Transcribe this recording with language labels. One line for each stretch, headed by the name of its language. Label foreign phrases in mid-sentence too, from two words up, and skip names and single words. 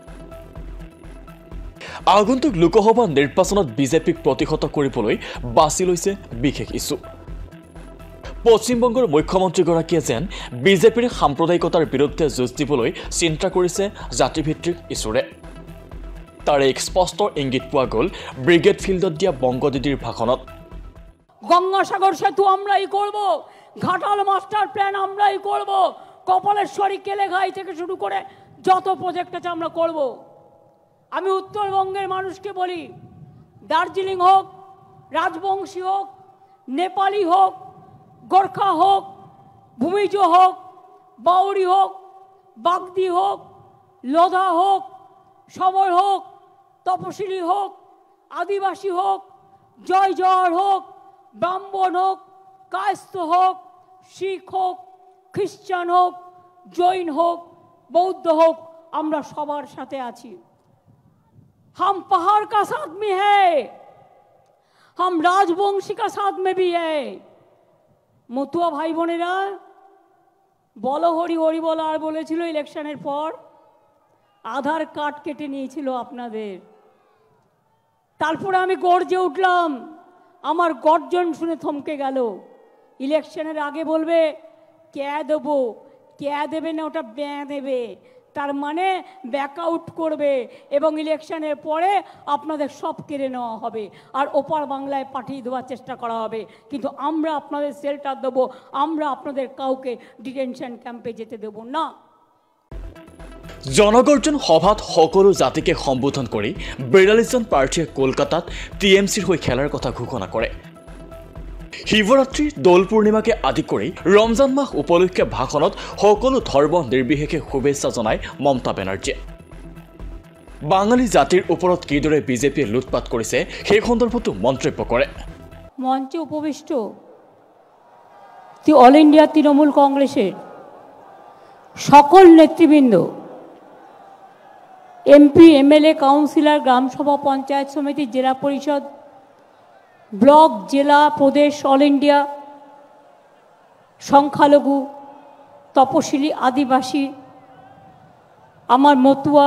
Assamese: আগন্তুক লোকসভা নিৰ্বাচনত বিজেপিক প্ৰতিহত কৰিবলৈ বাছি লৈছে বিশেষ ইছ্যু। পশ্চিমবংগৰ মুখ্যমন্ত্ৰীগৰাকীয়ে যেন বিজেপিৰ সাম্প্ৰদায়িকতাৰ বিৰুদ্ধে যুঁজ দিবলৈ চিন্তা কৰিছে জাতিভিত্তিক ইছ্যুৰে। তাৰে এক স্পষ্ট ইংগিত পোৱা গ'ল ব্ৰিগেড ফিল্ডত দিয়া বংগদিদিৰ ভাষণত।
Bangla: গঙ্গাসাগর সেতু আমরাই করব, ঘাটাল
English: master plan
Bangla: আমরাই করব, কপালেশ্বরী কেলেঘাই থেকে শুরু করে যত প্রজেক্ট আছে আমরা করব। আমি উত্তরবঙ্গের মানুষকে বলি, দার্জিলিং হোক, রাজবংশী হোক, নেপালি হোক, গোর্খা হোক, ভূমিজ হোক, বাউরি হোক, বাগদি হোক, লোধা হোক, সবর হোক, তপশিলি হোক, আদিবাসী হোক, জয় জওয়ার হোক, ব্রাহ্মণ হোক, কায়স্থ হোক, শিখ হোক, খ্রিস্টান হোক, জৈন হোক, বৌদ্ধ হোক, আমরা সবার সাথে আছি।
Hindi: हम पहाड़ का साथ में है, हम राजवंशी का साथ में भी है।
Bangla: মতুয়া ভাই বোনেরা বলো হরি হরি বলো আর বলেছিল ইলেকশনের পর আধার কার্ড কেটে নিয়েছিল আপনাদের। তারপরে আমি গর্জে উঠলাম, আমার গর্জন শুনে থমকে গেল। ইলেকশনের আগে বলবে কে দেবো, কে দেবে না ওটা ব্যাঁ দেবে, তার মানে ব্যাকআউট করবে এবং ইলেকশনের পরে আপনাদের সব কেড়ে নেওয়া হবে আর ওপার বাংলায় পাঠিয়ে দেওয়ার চেষ্টা করা হবে। কিন্তু আমরা আপনাদের শেল্টার দেবো, আমরা আপনাদের কাউকে
English: detention camp
Bangla: যেতে দেব না।
Assamese: জনগৰ্জন সভাত সকলো জাতিকে সম্বোধন কৰি 42জন প্ৰাৰ্থীয়ে কলকাতাত টিএমচিৰ হৈ খেলাৰ কথা ঘোষণা কৰে। শিৱৰাত্ৰি, দৌল পূৰ্ণিমাকে আদি কৰি ৰমজান মাহ উপলক্ষে ভাষণত সকলো ধৰ্ম নিৰ্বিশেষে শুভেচ্ছা জনায় মমতা বেনাৰ্জীয়ে। বাঙালী জাতিৰ ওপৰত কিদৰে বিজেপিয়ে লুটপাট কৰিছে সেই সন্দৰ্ভতো মন্তব্য কৰে।
Bangla: মঞ্চে উপবিষ্ট অল ইন্ডিয়া তৃণমূল কংগ্রেসের সকল নেতৃবৃন্দ, এমপি, এমএলএ, কাউন্সিলর, গ্রামসভা, পঞ্চায়েত সমিতি, জেলা পরিষদ, ব্লক, জেলা, প্রদেশ, অল ইন্ডিয়া সংখ্যালঘু, তপশিলি, আদিবাসী, আমার মতুয়া,